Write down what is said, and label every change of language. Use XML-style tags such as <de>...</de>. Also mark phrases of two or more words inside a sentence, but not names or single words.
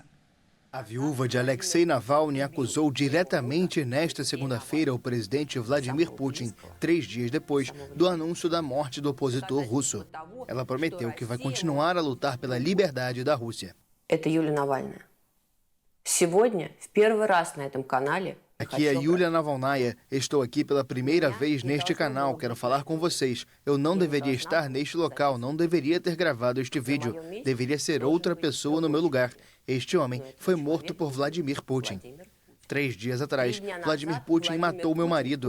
<pt>A viúva de Alexei Navalny acusou diretamente nesta segunda-feira o presidente Vladimir Putin, 3 dias depois do anúncio da morte do opositor russo. Ela prometeu que vai continuar a lutar pela liberdade da Rússia.</pt> <ru>Сегодня, в первый раз на этом канале,</ru> <pt>Aqui é Yulia Navalnaya. Estou aqui pela primeira vez neste canal. Quero falar com vocês. Eu não deveria estar neste local, não deveria ter gravado este vídeo. Deveria ser outra pessoa no meu lugar. Este homem foi morto por Vladimir Putin. 3 dias atrás, Vladimir Putin matou meu marido.</pt>